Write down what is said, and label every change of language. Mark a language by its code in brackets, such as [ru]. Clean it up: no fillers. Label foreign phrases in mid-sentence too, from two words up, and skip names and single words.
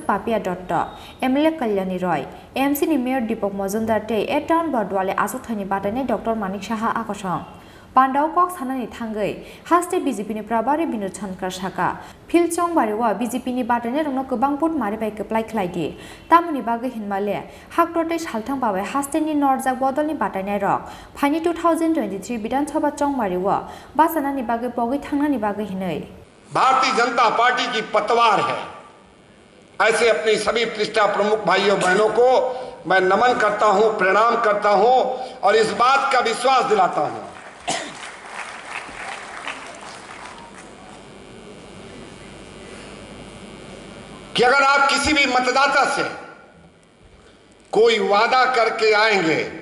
[trp] Papia Dotto MLA Kalyani Roy AMC ni Mayor Deepak Majumdar tei Eton Bordwali Achuk Thani Batani Dr Manik Saha Akosong Pandao kok sanani thangai haste BJP ni Prabari Binu Chhonkar saka Philchong Bariwa BJP ni batane rongno gobang put mari bai keplai khlaidi tamuni bagai hinmale haktote salthang babai haste ni norjak bodol ni batane rok phaini 2023 Bidhan Sabha Chong Bariwa basana ni bagai pogoi thangna ni bagai hinai [hi] भारतीय जनता पार्टी की पतवार है। ऐसे अपनी सभी पृष्ठा प्रमुख भाइयों बहनों को मैं नमन करता हूं, प्रणाम करता हूं और इस बात का विश्वास दिलाता हूं कि अगर आप किसी भी मतदाता से कोई वादा करके आएंगे,